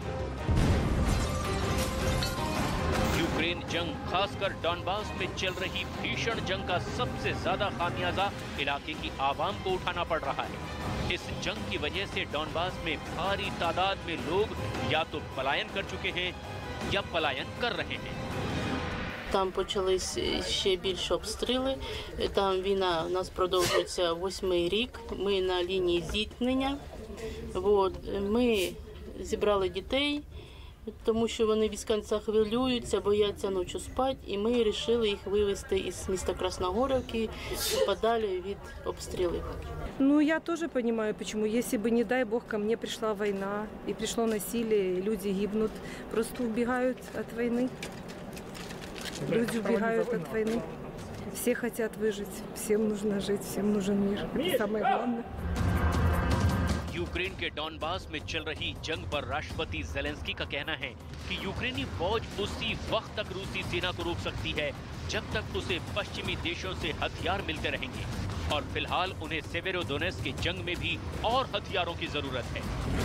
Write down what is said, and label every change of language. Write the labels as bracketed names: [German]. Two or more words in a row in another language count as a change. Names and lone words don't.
[Hindi] यूक्रेन जंग, खासकर डॉनबास में चल रही भीषण जंग का सबसे ज्यादा खामियाजा इलाके की आवाम को उठाना पड़ रहा है। इस जंग की वजह से डॉनबास में भारी तादाद में लोग या तो पलायन कर चुके हैं या पलायन कर रहे हैं। [Ukrainian] Там почались ще більше обстріли. Там війна у нас продовжується 8-й рік. Ми на лінії зіткнення. Ми зібрали дітей, тому що вони без кінця хвилюються, бояться ночі спати. І ми вирішили їх вивезти із міста Красногорівки подалі від обстрілів. [Russian] Ну, я тоже понимаю, почему. Если бы, не дай бог, ко мне пришла война, и пришло насилие, и люди гибнут, просто убегают от войны. Люди убегают от войны. Все хотят выжить, всем нужно жить, всем нужен мир. Это самое главное. [Hindi] यूक्रेन के डॉनबास में चल रही जंग पर राष्ट्रपति ज़ेलेंस्की का कहना है कि यूक्रेनी फौज उसी वक्त तक रूसी सेना को रोक सकती है जब तक उसे पश्चिमी देशों से हथियार मिलते रहेंगे। और फिलहाल उन्हें सेवेरोडोनेस्क की जंग में भी और हथियारों की जरूरत है।